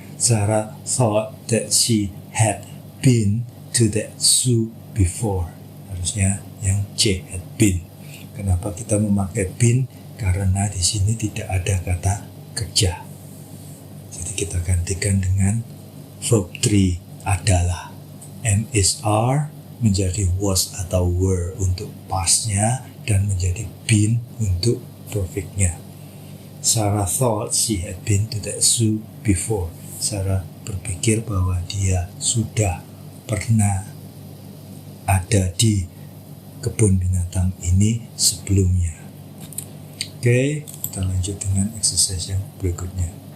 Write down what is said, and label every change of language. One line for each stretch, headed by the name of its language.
English: Sarah thought that she had been to that zoo before.
Indonesian: Harusnya yang C, had been. Kenapa kita memakai been? Karena di sini tidak ada kata kerja. Jadi kita gantikan dengan verb 3 adalah. Am, is, are menjadi was atau were untuk pastnya, dan menjadi been untuk perfectnya.
English: Sarah thought she had been to that zoo before.
Indonesian: Sarah berpikir bahwa dia sudah pernah ada di kebun binatang ini sebelumnya. Oke, kita lanjut dengan exercise yang berikutnya.